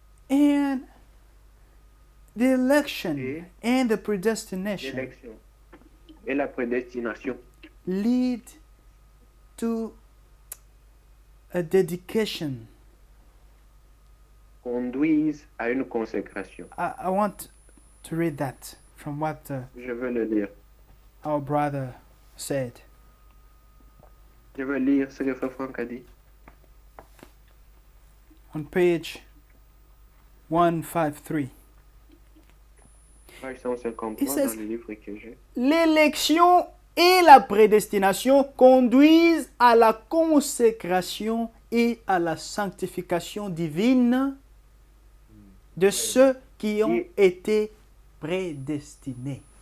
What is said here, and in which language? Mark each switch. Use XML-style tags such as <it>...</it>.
<en>And the election</en> <fr>Et</fr> <en>and the predestination</en> <fr>l'élection et la prédestination</fr> <en>lead to a dedication.</en> <fr>conduisent à une consécration.</fr> <en>I want to read that from what</en> <fr>Je veux le lire.</fr> <en>our brother said.</en> <fr>Je veux lire ce que Frère Franck a dit.</fr> <en>On page 153.</en> <fr>Page 153</fr> <en>It says-</en> <fr>dans le livre que j'ai. L'élection et la prédestination conduisent à la consécration et à la sanctification divine de ceux qui ont été prédestinés.</fr>